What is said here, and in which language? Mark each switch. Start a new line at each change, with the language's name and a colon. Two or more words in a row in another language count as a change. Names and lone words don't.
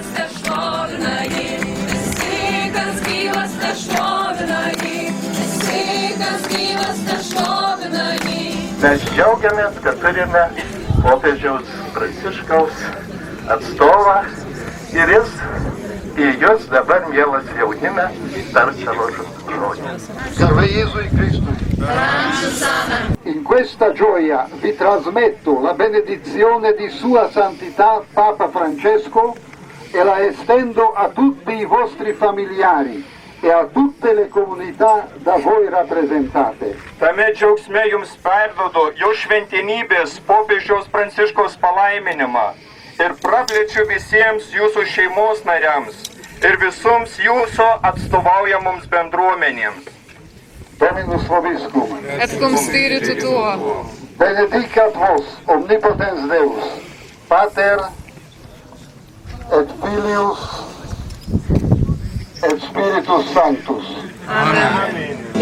Lithuanian: Mes džiaugiamės, kad turime popiežiaus Pranciškaus atstovą ir jis į jūs dabar, mielas jaunime, tars savo žodį.
Italian: Salve Gesù Cristo. In questa gioia vi trasmetto la benedizione di Sua Santità Papa Francesco e la estendo a tutti i vostri familiari e a tutte le comunità da voi rappresentate.
Lithuanian: Tame džiaugsme jums perduodu jo šventenybės popiežiaus Pranciškaus palaiminimą ir praplečiu visiems jūsų šeimos nariams ir visoms jūsų atstovaujamoms bendruomenėms.
Latin: Dominus vobiscum. Et cum spiritu tuo. Benedicat vos omnipotens Deus, Pater et Filius et Spiritus Sanctus. Amen.